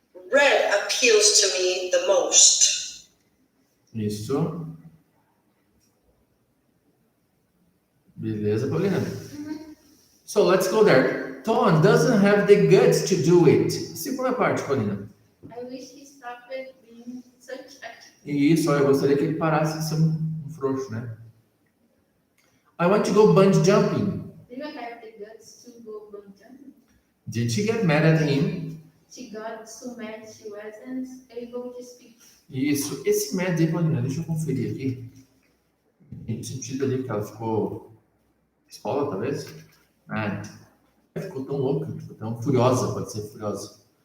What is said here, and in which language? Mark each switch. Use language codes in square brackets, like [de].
[en] Red appeals to me the most. [pt] Isso. [en] Beleza, Paulina? So let's go there. Tom doesn't have the guts to do it. [pt] Segunda parte, Paulina. [en] I wish he stopped being such a [pt] Isso, eu gostaria que ele parasse de ser um frouxo, né? [en] I want to go bungee jumping. Do you have the guts to go bungee jumping? Did she get mad at him? She got so mad she wasn't able to speak. [pt] Isso. Esse mad aí, Paulina, deixa eu conferir aqui. No sentido ali que ela ficou pistola, talvez? Mad. Ficou tão louca, ficou tão furiosa, pode ser furiosa.